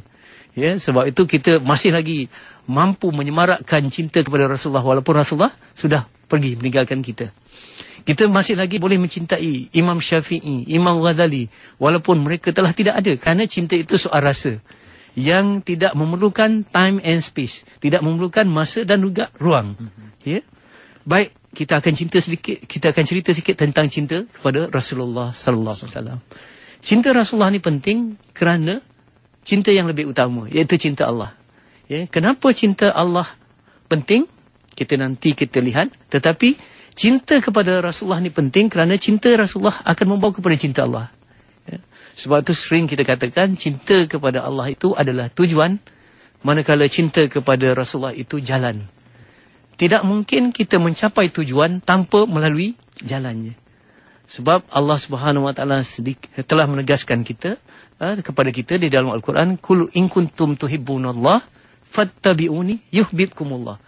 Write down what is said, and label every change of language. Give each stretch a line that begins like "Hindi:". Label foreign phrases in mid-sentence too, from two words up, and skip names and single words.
Malay: Ya, sebab itu kita masih lagi mampu menyemarakkan cinta kepada Rasulullah walaupun Rasulullah sudah pergi meninggalkan kita. Kita masih lagi boleh mencintai Imam Syafi'i, Imam Ghazali walaupun mereka telah tidak ada, kerana cinta itu soal rasa yang tidak memerlukan
English: time and space,
Malay: tidak memerlukan masa dan juga ruang. Ya. Baik, kita akan cerita sedikit tentang cinta kepada Rasulullah
Arabic: صلى الله عليه وسلم.
Malay: Cinta Rasulullah ni penting kerana cinta yang lebih utama, iaitu cinta Allah. Ya, kenapa cinta Allah penting? Nanti kita lihat. Tetapi cinta kepada Rasulullah ni penting kerana cinta Rasulullah akan membawa kepada cinta Allah. Ya. Sebab itu sering kita katakan cinta kepada Allah itu adalah tujuan, manakala cinta kepada Rasulullah itu jalan. Tidak mungkin kita mencapai tujuan tanpa melalui jalannya. Sebab Allah
Arabic: سبحانه وتعالى
Malay: telah menegaskan kita kepada kita di dalam Al-Quran,
Arabic: "قل إن كنتم تحبون الله فاتبعوني يحببكم الله."